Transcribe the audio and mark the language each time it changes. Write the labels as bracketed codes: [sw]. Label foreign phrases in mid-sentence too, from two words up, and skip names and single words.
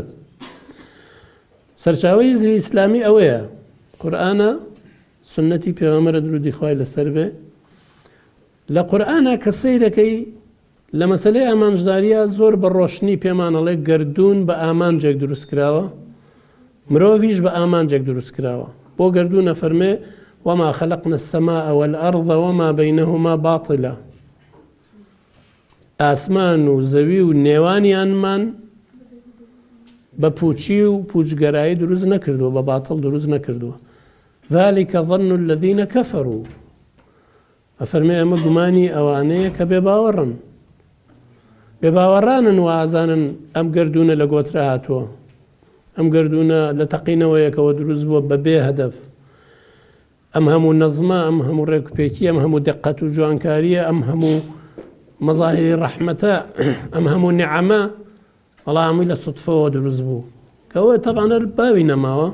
[ckb] سەرچاوەی هزری ئیسلامی ئەوەیە، قورئانە، سنەتی پێغەمبەرە درودی خوای لەسەر بێ. لە قورئانە کە سەیرەکەی لە مەسەلەی ئامانجداریە زۆر بە ڕۆشنی پێمانەڵێ گردوون بە ئامانجێک دروست کراوە، مرۆڤیش بە ئامانجێک دروست کراوە. بۆ گردوونە فەرمێ: [ar] وما خلقنا السماء والأرض وما بينهما باطلا. [ckb] ئاسمان و زەوی و نێوانیانمان بە پوچی و پوچگەرایی دروست نەکردووە، بە باتڵ دروست نەکردووە. [ar] ذلك ظن الذين كفروا. [ckb] ئەفەرمێ ئەمە گومانی ئەوانەیە کە بێباوەڕن، بێباوەڕانن و ئازانن ئەم گردوونە لە گۆترە هاتووە، ئەم گردوونە لە تەقینەوەیەکەوە دروست بووە بە بێ هەدەف. ئەم هەموو نەزمە، ئەم هەموو ڕێکوپێکی، ئەم هەموو دقت و جوانکاریە، ئەم هەموو مەظاهری ڕەحمەتە، ئەم هەموو نیعەمە، وەڵا هەمووی لە سوتفەوە دروست بوو کەەوە تەبعاً باوی نەماوە.